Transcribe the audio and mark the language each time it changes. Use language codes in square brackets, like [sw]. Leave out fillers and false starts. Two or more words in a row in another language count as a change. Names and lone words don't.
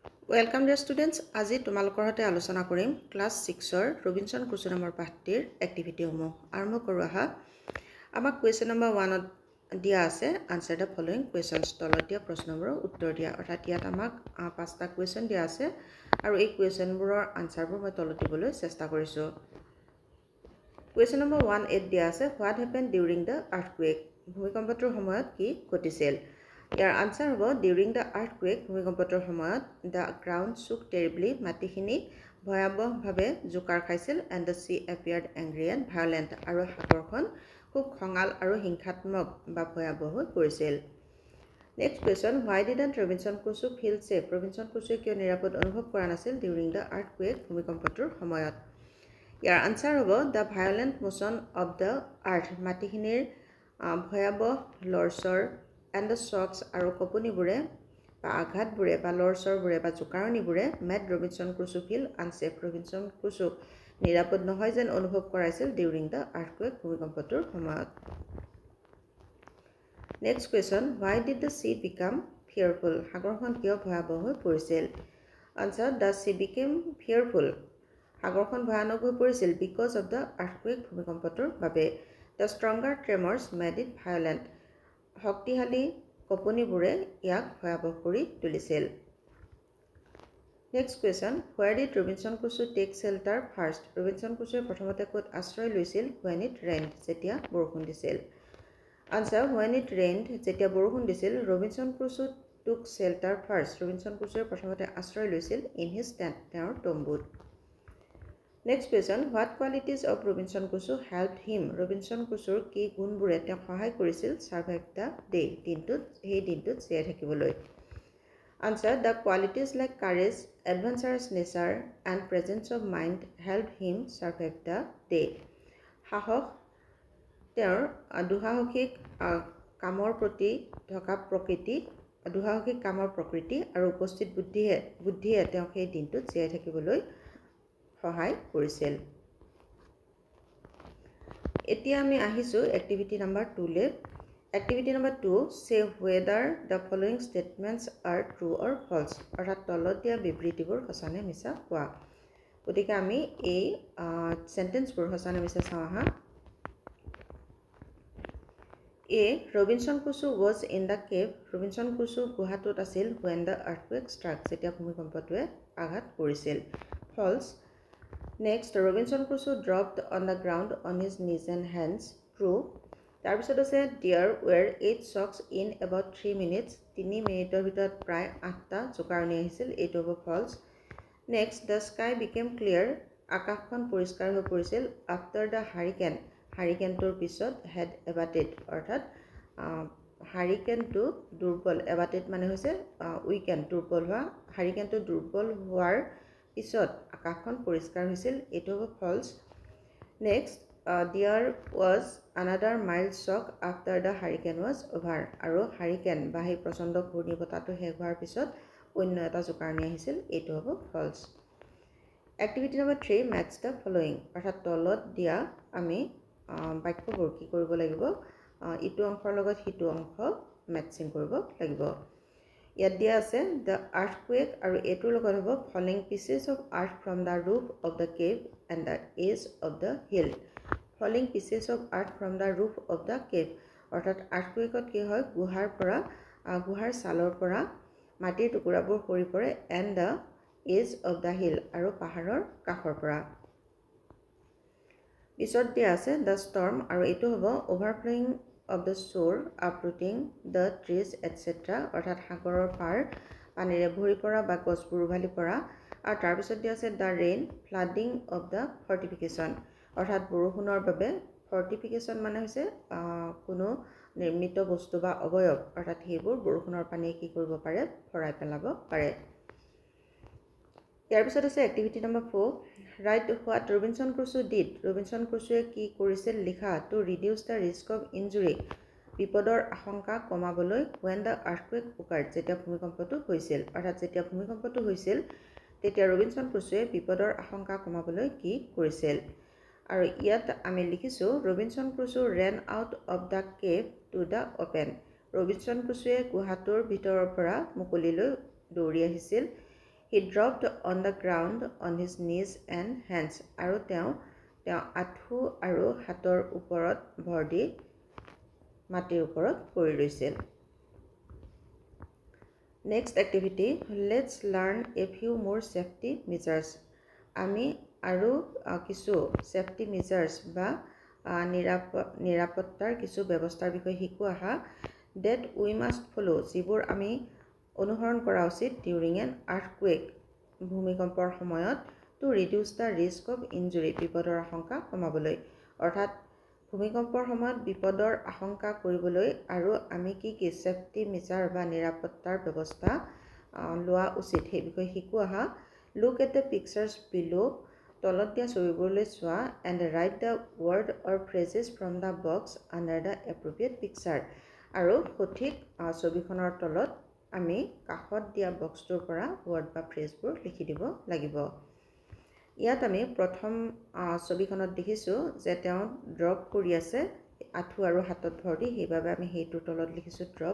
[en] Welcome dear students. [as] আজি তোমালোকৰ সৈতে আলোচনা কৰিম ক্লাস 6 ৰ ৰবিনসন ক্ৰুছো নামৰ পাঠটিৰ এক্টিভিটি সমূহ আৰম্ভ কৰো আহা। আমাক [en] question number 1 [as] ত দিয়া আছে [en] answer the following questions [as] তলত দিয়া প্ৰশ্নবোৰৰ উত্তৰ দিয়া। অৰ্থাৎ ইয়াত আমাক 5টা কুৱেশ্যন দিয়া আছে আৰু এই কুৱেশ্যনবোৰৰ আনসাৰবোৰ মই তলত দিবলৈ চেষ্টা কৰিছো। [en] question number 1 [as] দিয়া আছে [en] what happened during the earthquake. [as] ভূমিকম্পটোৰ সময়ত কি ঘটিছিল? ইয়াৰ আনসাৰ হ'ব [en] during the earthquake [as] ভূমিকম্পটোৰ সময়ত [en] the ground shook terribly [as] মাটিখিনি ভয়াৱহভাৱে জোকাৰ খাইছিল [en] and the sea appeared angry and violent [as] আৰু সাগৰখন খুব খঙাল আৰু হিংসাত্মক বা ভয়াৱহ হৈ পৰিছিল। [en] next question why didn't Robinson Crusoe feel safe? [as] ৰবিনসন ক্ৰুছোৱে কিয় নিৰাপদ অনুভৱ কৰা নাছিল [en] during the earthquake [as] ভূমিকম্পটোৰ সময়ত? ইয়াৰ আনসাৰ হ'ব [en] the violent motion of the earth [as] মাটিখিনিৰ ভয়াৱহ লৰচৰ [en] and the shocks [as] আৰু কঁপনিবোৰে বা আঘাতবোৰে বা লৰচৰবোৰে বা জোকাৰণিবোৰে [en] made Robinson Crusoe feel unsafe [as] ৰবিনসন ক্ৰুছোক নিৰাপদ নহয় যেন অনুভৱ কৰাইছিল [en] during the earthquake [as] ভূমিকম্পটোৰ সময়ত। [en] next question why did the sea become fearful? [as] সাগৰখন কিয় ভয়াৱহ হৈ পৰিছিল? আনসাৰ [en] the sea became fearful [as] সাগৰখন ভয়ানক হৈ পৰিছিল [en] because of the earthquake [as] ভূমিকম্পটোৰ বাবে। [en] The stronger tremors made it violent [as] শক্তিশালী কঁপনিবোৰে ইয়াক ভয়াৱহ কৰি তুলিছিল। [en] next question where did Robinson Crusoe take shelter first? [as] ৰবিনসন ক্ৰুছোৱে প্ৰথমতে ক'ত আশ্ৰয় লৈছিল [en] when it rained [as] যেতিয়া বৰষুণ দিছিল? আনসাৰ [en] when it rained [as] যেতিয়া বৰষুণ দিছিল ৰবিনসন ক্ৰুছো [en] took shelter first [as] ৰবিনসন ক্ৰুছোৱে প্ৰথমতে আশ্ৰয় লৈছিল [en] in his tent [as] তেওঁৰ তম্বুত। [en] next question what qualities of Robinson Crusoe helped him? [as] ৰবিনসন ক্ৰুছোৰ কি গুণবোৰে তেওঁক সহায় কৰিছিল [en] survive the day [as] সেই দিনটোত জীয়াই থাকিবলৈ? [en] answer the qualities like courage adventurous nature and presence of mind helped him survive the day. [as] সাহস তেওঁৰ দুঃসাহসিক কামৰ প্ৰকৃতি আৰু উপস্থিত বুদ্ধিয়ে তেওঁক সেই দিনটোত জীয়াই থাকিবলৈ সহায় কৰিছিল। এতিয়া আমি আহিছো [en] activity number 2 [as] লে। [en] activity number 2 says whether the following statements are true or false [as] অৰ্থাৎ তলত দিয়া বিবৃতিবোৰ সঁচা নে মিছা কোৱা। গতিকে আমি এই সেন্টেন্সবোৰ সঁচা নে মিছা চাওঁ আহা। [en] A. Robinson Crusoe was in the cave [as] ৰবিনসন ক্ৰুছো গুহাটোত আছিল [en] when the earthquake struck [as] যেতিয়া ভূমিকম্পটোৱে আঘাত কৰিছিল। [en] False. Next, Robinson Crusoe dropped on the ground on his knees and hands. True. [as] তাৰপিছত আছে [en] there were 8 shocks in about 3 minutes [as] 3 মিনিটৰ ভিতৰত প্ৰায় 8টা জোকাৰণি আহিছিল এইটো হ'ব false. [en] Next, the sky became clear [as] আকাশখন পৰিষ্কাৰ হৈ পৰিছিল [en] after the [as] হাৰিকেনটোৰ পিছত [en] had abated [as] অৰ্থাৎ হাৰিকেনটো দুৰ্বল abated মানে হৈছে উইকেণ্ড দুৰ্বল হোৱা হাৰিকেনটো দুৰ্বল হোৱাৰ পিছত আকাশখন পৰিষ্কাৰ হৈছিল এইটো হ'ব false. [en] Next, there was another mild shock after the hurricane was over [as] আৰু হাৰিকেন বা সেই প্ৰচণ্ড ঘূৰ্ণীবতাহটো শেষ হোৱাৰ পিছত অন্য এটা জোকাৰণি আহিছিল এইটো হ'ব false. [en] activity number 3 match the following [as] অৰ্থাৎ তলত দিয়া আমি বাক্যবোৰ কি কৰিব লাগিব ইটো অংশৰ লগত সিটো অংশ মেটচিং কৰিব লাগিব। ইয়াত দিয়া আছে [en] the earthquake [as] আৰু এটোৰ লগত হ'ব [en] falling pieces of earth from the roof of the cave and the edge of the hill falling pieces of earth from the roof of the cave [as] অৰ্থাৎ earthquakeত কি হয় গুহাৰ ছালৰ পৰা মাটিৰ টুকুৰাবোৰ সৰি পৰে [en] and the edge of the hill [as] আৰু পাহাৰৰ কাষৰ পৰা। পিছত দিয়া আছে [en] the storm [as] আৰু এটো হ'ব [en] overflowing of the shore uprooting the trees etc. [as] অৰ্থাৎ সাগৰৰ পাৰ পানীৰে ভৰি পৰা বা গছবোৰ উভালি পৰা আৰু তাৰ পিছত দিয়া আছে [en] the rain flooding of the fortification [as] অৰ্থাৎ বৰষুণৰ বাবে fortification মানে হৈছে কোনো নিৰ্মিত বস্তু বা অবয়ব অৰ্থাৎ সেইবোৰ বৰষুণৰ পানীয়ে কি কৰিব পাৰে ভৰাই পেলাব পাৰে। ইয়াৰ পিছত আছে [en] activity number 4 write what Robinson Crusoe did [as] ৰবিনসন ক্ৰুছোৱে কি কৰিছিল লিখা [en] to reduce the risk of injury [as] বিপদৰ আশংকা কমাবলৈ [en] when the earthquake occurred [as] যেতিয়া ভূমিকম্পটো হৈছিল অৰ্থাৎ যেতিয়া ভূমিকম্পটো হৈছিল তেতিয়া ৰবিনসন ক্ৰুছোৱে বিপদৰ আশংকা কমাবলৈ কি কৰিছিল আৰু ইয়াত আমি লিখিছো ৰবিনসন ক্ৰুছো [en] ran out of the cave to the open [as] ৰবিনসন ক্ৰুছোৱে গুহাটোৰ ভিতৰৰ পৰা মুকলিলৈ দৌৰি আহিছিল [en] He dropped on the ground on his knees and hands. [as] আৰু তেওঁ আঁঠু আৰু হাতৰ ওপৰত ভৰ দি মাটিৰ ওপৰত পৰি ৰৈছিল। [en] Next activity, let's learn a few more safety measures. [as] আমি আৰু কিছু [en] safety measures [as] বা নিৰাপত্তাৰ কিছু ব্যৱস্থাৰ বিষয়ে শিকো আহা [en] that we must follow, [as] যিবোৰ আমি অনুসৰণ কৰা উচিত [en] during an earthquake, [as] ভূমিকম্পৰ সময়ত [en] to reduce the risk of injury, [as] বিপদৰ আশংকা কমাবলৈ। অৰ্থাৎ ভূমিকম্পৰ সময়ত বিপদৰ আশংকা কৰিবলৈ আৰু আমি কি কি [en] safety measure [as] বা নিৰাপত্তাৰ ব্যৱস্থা লোৱা উচিত সেই বিষয়ে শিকো আহা। [en] Look at the pictures below, [as] তলত দিয়া ছবিবোৰলৈ চোৱা [en] and write the word or phrases from the box under the appropriate picture, [as] আৰু সঠিক ছবিখনৰ তলত আমি কাষত দিয়া বক্সটোৰ পৰা word বা ফ্ৰেজবোৰ লিখি দিব লাগিব। ইয়াত আমি প্ৰথম ছবিখনত দেখিছো যে তেওঁ ড্ৰপ কৰি আছে আঁঠু আৰু হাতত ভৰ দি, সেইবাবে আমি সেইটোৰ তলত লিখিছো ড্ৰপ।